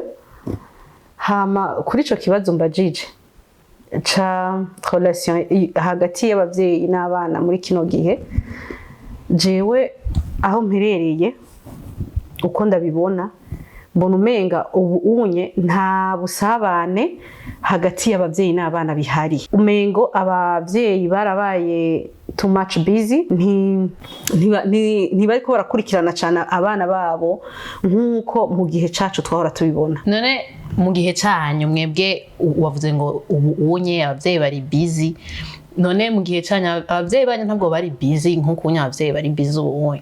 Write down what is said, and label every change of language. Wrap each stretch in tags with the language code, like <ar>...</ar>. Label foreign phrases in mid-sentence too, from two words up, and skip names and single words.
<rn>Hama kuri ico kibazo mbajije ca relation hagati y'abavyeyi n'abana muri kino gihe, jewe aho mperereye uko ndabibona mbona umenga unye nta busabane hagati y'abavyeyi n'abana bihari. Umengo abavyeyi barabaye</rn> <en>too much busy,</en> <rn>ntibariko barakurikirana cyane abana babo nk'uko mu gihe cacu twahora tubibona. None mu gihe canyu mwebwe wavuze ngo unye abavyeyi bari busy, none mu gihe canyu abavyeyi banyu ntabwo bari busy nk'uko unye abavyeyi bari busy ubu?</rn>